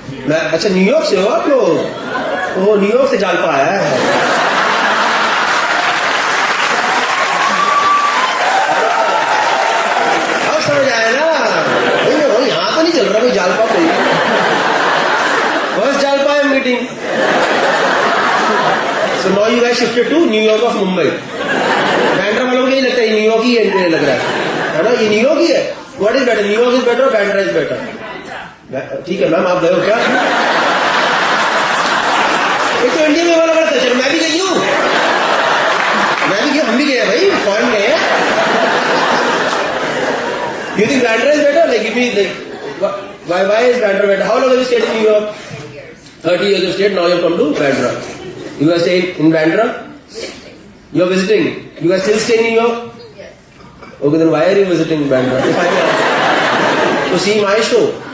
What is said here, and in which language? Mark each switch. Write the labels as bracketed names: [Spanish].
[Hindi] अच्छा, न्यूयॉर्क से हो आप लोग? ओह, न्यूयॉर्क से जालपा आया है. अब समझ आया ना. यहाँ तो नहीं चल रहा कोई जालपा कोई. फर्स्ट जालपा है meeting. [English] So now you guys shifted to New York of Mumbai. [Hindi] Bandra वालों को नहीं लगता है न्यूयॉर्क ही लग रहा है ना? ये न्यूयॉर्क ही है. [English] What is better? New York is better or Bandra is better? [Hindi] ठीक है मैम, आप गए हो क्या? एक तो इंडिया में वाला बड़ा कल्चर. मैं भी गई हूँ, हम भी गए भाई, फॉरेन गए हैं. [English] You think Bandra is better? Like, give me like, why is Bandra better? How long have you stayed in New York? 30 years you stayed. Now you come to Bandra. You guys stay in Bandra? You are visiting. You guys still stay in New York? Okay, then why are you visiting Bandra? If I may ask. To see my show.